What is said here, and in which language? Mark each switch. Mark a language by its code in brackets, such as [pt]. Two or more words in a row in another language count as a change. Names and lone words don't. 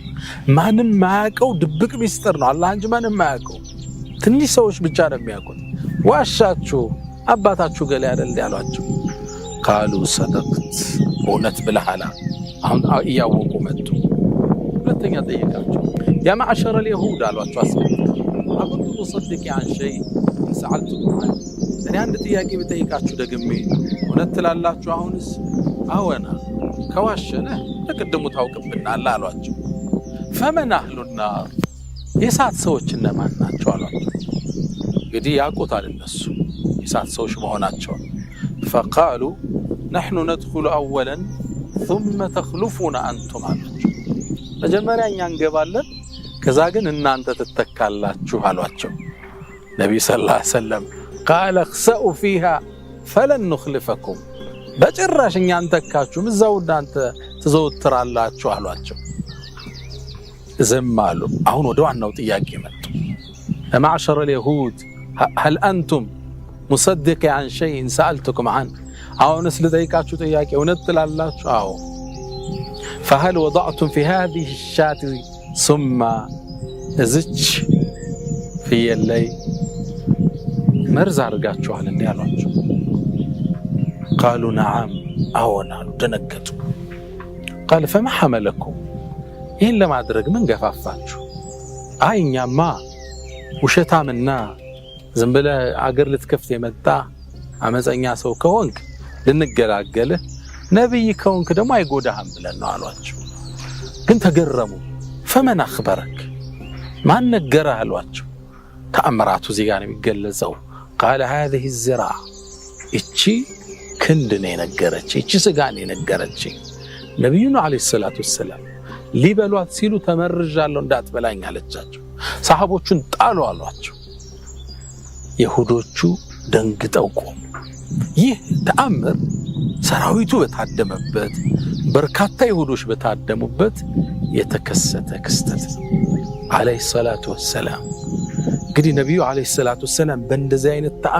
[am] ማንም ማያውቀው ድብቅ ሚስጥር ነው። አላህ እንጂ ማንም ማያውቀው ትንሽ ሰዎች ብቻ ነው የሚያውቁት። ዋሻችሁ አባታችሁ ገለ አይደል ያሏቸው። [ar] قالوا صدقت [am] እውነት ብለሃል። አሁን እያወቁ መጡ። ሁለተኛ ጠየቃቸው። [ar] يا معشر اليهود [am] አሏቸው። [ar] أنتم مصدقي عن شيء سألتكم عنه [am] እኔ አንድ ጥያቄ ብጠይቃችሁ ደግሜ እውነት ትላላችሁ? አሁንስ አወና ከዋሸነ ለቀደሙ ታውቅብናል አሏቸው። [ar] فمن أهل النار [am] የሳት ሰዎች እነማን ናቸው አሏቸው። እንግዲህ ያውቁታል እነሱ የሳት ሰዎች መሆናቸው። [ar] فقالوا نحن ندخل اولا ثم تخلفون انتم [am] አሏቸው። መጀመሪያ እኛ እንገባለን ከዛ ግን እናንተ ትተካላችሁ አሏቸው። ነብዩ [ar] صلى الله عليه وسلم قال اخسئوا فيها فلن نخلفكم [am] በጭራሽ እኛ አንተካችሁም እዛው እናንተ ትዘውትራላችሁ አሏቸው። ዝም አሉ። አሁን ወደ ዋናው ጥያቄ መጡ። [ar] معشر اليهود هل انتم مصدق عن شيء سألتكم عنه [am] አሁንስ ልጠይቃችሁ ጥያቄ እውነት ትላላችሁ? አዎ። [ar] فهل وضعتم في هذه الشاة ثم [am] እዝች ፍየል ላይ መርዝ አድርጋችኋል እንዴ አሏቸው። [ar] قالوا نعم [am] አዎን አሉ። ደነገጡ። [ar] قال فما حملكم [am] ይህን ለማድረግ ምን ገፋፋችሁ? አይ እኛማ ውሸታምና ዝም ብለህ አገር ልትከፍት የመጣ አመፀኛ ሰው ከሆንክ ልንገላገልህ፣ ነብይ ከሆንክ ደግሞ አይጎዳህም ብለን ነው አሏቸው። ግን ተገረሙ። [ar] فمن أخبرك [am] ማን ነገረህ አሏቸው። ተአምራቱ እዚህ ጋር ነው የሚገለጸው። [ar] قال هذه الزراع [am] እቺ ክንድ ነው የነገረች፣ እቺ ስጋ ነው የነገረች። ነብዩና [ar] عليه الصلاة والسلام [am] ሊበሏት ሲሉ ተመርጃለሁ እንዳትበላኝ አለቻቸው። ሰሃቦቹን ጣሉ አሏቸው። ይሁዶቹ ደንግጠው ቆሙ። ይህ ተአምር ሰራዊቱ በታደመበት በርካታ ይሁዶች በታደሙበት የተከሰተ ክስተት [ar] عليه الصلاة والسلام። [am] እንግዲህ ነብዩ [ar] عليه الصلاة والسلام [am] በእንደዚህ አይነት